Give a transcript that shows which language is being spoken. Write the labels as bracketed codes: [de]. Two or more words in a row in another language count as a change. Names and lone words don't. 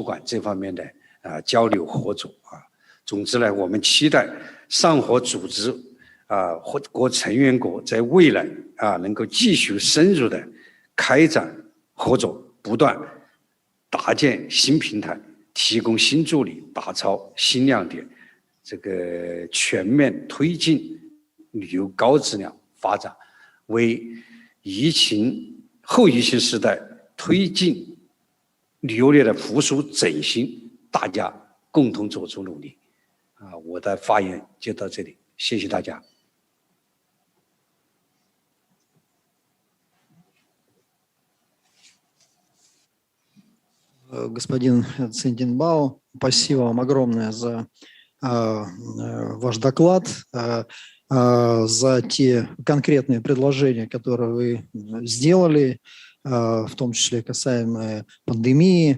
[zh] 馆这方面的交流合作总之呢，我们期待上合组织或成员国在未来能够继续深入的开展合作，不断搭建新平台，提供新助力，打造新亮点，这个全面推进旅游高质量发展，为后疫情时代推进旅游业的复苏振兴，大家共同做出努力我的发言就到这里，谢谢大家。 [ru] Господин Цинтинбао, спасибо вам огромное за ваш доклад, за те конкретные предложения, которые вы сделали, в том числе касаемые пандемии.